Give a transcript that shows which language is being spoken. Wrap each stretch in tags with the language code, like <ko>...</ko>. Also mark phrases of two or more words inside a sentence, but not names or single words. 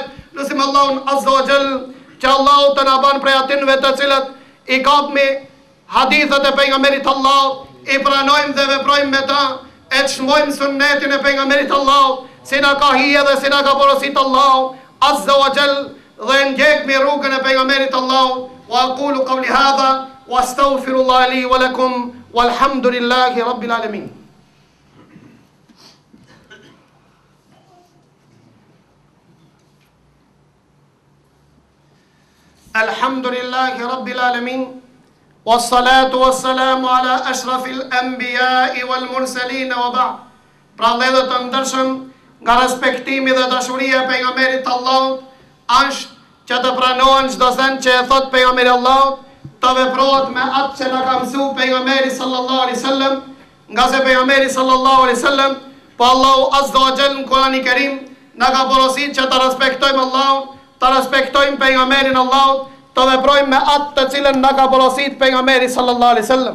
<sq>Lusim Allahun</sq> <ar>عز وجل</ar> <sq>që Allahu të na bën prej atyre të cilët i kapmi hadithet e pejgamberit Allahut, i pranojmë dhe veprojmë me ta, e të shmojmë sunnetin e pejgamberit Allahut, si na ka hije dhe si na ka porosit Allahu</sq> <ar>عز وجل,</ar> <sq>dhe ndjekmi rrugën e pejgamberit Allahut.</sq> <ar>وأقول قولي هذا وأستغفر الله لي ولكم والحمد لله رب العالمين. الحمد لله رب العالمين. والصلاة والسلام على أشرف الأنبياء والمرسلين وبعد.</ar> <sq>Pra vëllezër të ndershëm, nga respektimi dhe dashuria e pejgamberit Allahut është që të pranohen çdo sen që e thot pejgamberi Allahut, të veprohet me atë që na ka mësuar pejgamberi</sq> <ar>صلى الله عليه وسلم,</ar> <sq>nga se pejgamberi</sq> <ar>صلى الله عليه وسلم,</ar> <sq>po Allahu</sq> <ar>عز وجل</ar> <sq>në Kur'anin e Kerim na ka porositur që të respektojmë Allahun, të respektojmë pejgamberin Allahut, të veprojmë me atë të cilën na ka porositur pejgamberi</sq> <ar>صلى الله عليه وسلم.</ar>